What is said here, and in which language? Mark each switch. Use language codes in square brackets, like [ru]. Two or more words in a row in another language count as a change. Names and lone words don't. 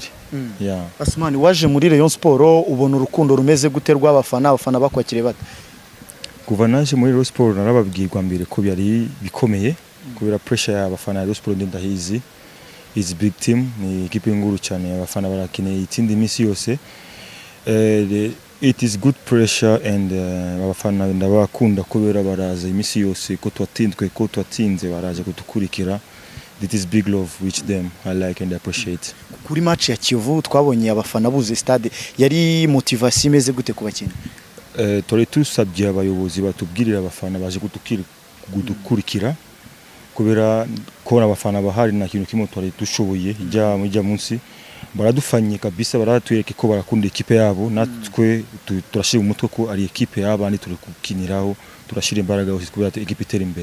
[rn] Yeah. Asmani waje muri Rayon Sport ubona urukundo rumeze guterwa abafana bakwakire bate? Kuva naje muri Rayon Sport narababwirwa mbere ko byari bikomeye kubera pressure y'abafana ya Rayon Sport ndahizi [en] is big team [rn] ni equipe nguru cyane abafana barakeneye itindi misi yose. [en] It is good pressure and [rn] abafana ndabakunda kubera baraza imisi yose ko twatsinze baraje kutukurikira. [en] It is big love which them I like and appreciate. [rn] Kuri match ya Kiyovu twabonye abafana buze stade yari motivation imeze gute kubakinyi? Tore tusabye abayobozi batubwirira abafana baje kudukurikira kubera ko abafana bahari na kintu kimwe twari dushoboye ijya munsi baradufanye kabisa baratwereka ko barakunda equipe yabo natwe turashira umutwe ko ari equipe y'abandi turi kukiniraho turashira imbaraga hose kubera equipe itera imbere.